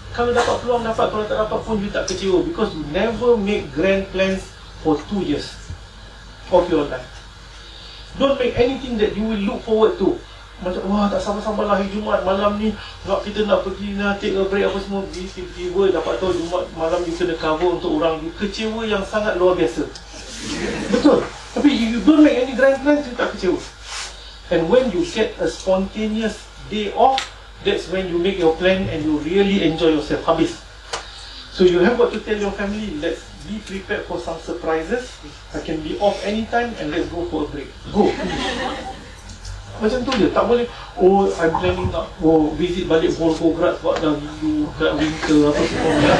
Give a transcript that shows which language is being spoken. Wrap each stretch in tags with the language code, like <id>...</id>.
<ms>Kalau dapat peluang dapat, kalau tak dapat pun you tak kecewa.</ms> <en>Because you never make grand plans for 2 years of your life. Don't make anything that you will look forward to.</en> <ms>Macam, wah tak sabar-sabar lah hari Jumaat malam ni, kita nak pergi nak</ms> <en>take a break</en> <ms>apa semua. Tiba-tiba dapat tahu Jumaat malam you kena cover untuk orang. Kecewa yang sangat luar biasa.</ms> <en>Betul. Tapi you don't make any grand plans,</en> <ms>you tak kecewa.</ms> <en>And when you get a spontaneous day off, that's when you make your plan and you really enjoy yourself. Habis. So you have got to tell your family, let's be prepared for some surprises. I can be off anytime and let's go for a break. Go.</en> <ms>Macam tu je. Tak boleh,</ms> <en>oh I'm planning</en> <ms>nak visit balik Volgograd sebab dah rindu kat winter apa semua.</ms>